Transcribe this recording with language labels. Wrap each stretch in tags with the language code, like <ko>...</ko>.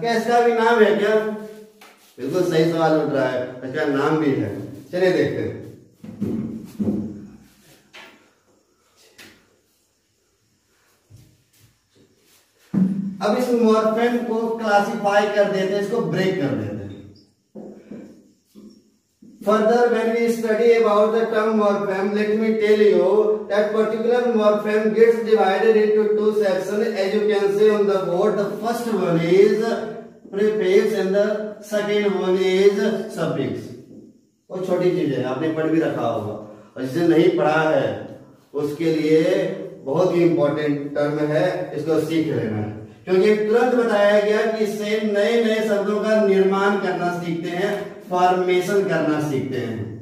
<hi>क्या इसका भी नाम है क्या? बिल्कुल सही सवाल उठ रहा है, इसका नाम भी है। चलिए देखते हैं। अब इस मॉर्फेम को क्लासिफाई कर देते हैं, इसको ब्रेक कर देते हैं।</hi> <en>Further, when we study about the term morpheme, let me tell you that particular morpheme gets divided into two sections. As you can see on the board, the first one is prefix and the second one is suffix।</en> <hi>वो छोटी चीज है, आपने पढ़ भी रखा होगा, और जिसे नहीं पढ़ा है उसके लिए बहुत ही इंपॉर्टेंट टर्म है, इसको सीख लेना है। क्योंकि तुरंत बताया गया कि इससे नए नए शब्दों का निर्माण करना सीखते हैं, फॉर्मेशन करना सीखते हैं।</hi>